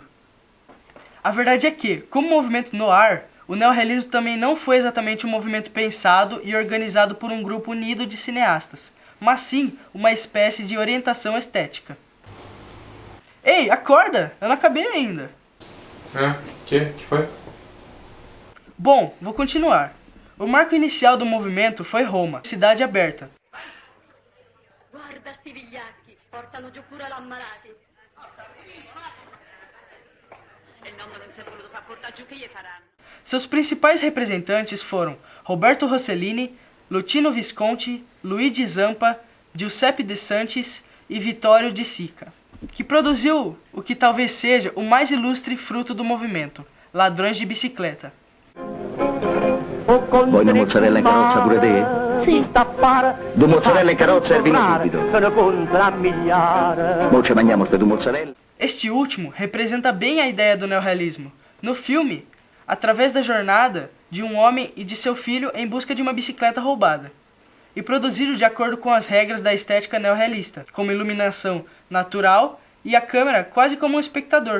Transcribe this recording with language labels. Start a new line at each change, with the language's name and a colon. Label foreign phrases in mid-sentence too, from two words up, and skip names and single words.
Portuguese: A verdade é que, como movimento noir, o neorrealismo também não foi exatamente um movimento pensado e organizado por um grupo unido de cineastas, mas sim uma espécie de orientação estética. Ei, acorda! Eu não acabei ainda. Que foi? Bom, vou continuar. O marco inicial do movimento foi Roma, cidade aberta.
Italian: Guarda sti vigliacchi, portano giù pure l'ammalati. E il nonno non si è voluto far portare giù, che gli faranno? Seus principais representantes foram Roberto Rossellini, Luchino Visconti, Luigi Zampa, Giuseppe De Santis e Vittorio De Sica, que produziu o que talvez seja o mais ilustre fruto do movimento, Ladrões de Bicicleta. Vuoi una mozzarella in carrozza pure te? si stappare. Due mozzarella in carrozza e vino subito. Se ne conta migliare. Mo ci mangiamo ste due mozzarella.
Portuguese: Este último representa bem a ideia do neorrealismo. No filme, através da jornada de um homem e de seu filho em busca de uma bicicleta roubada, e produzido de acordo com as regras da estética neorrealista, como iluminação natural e a câmera quase como um espectador.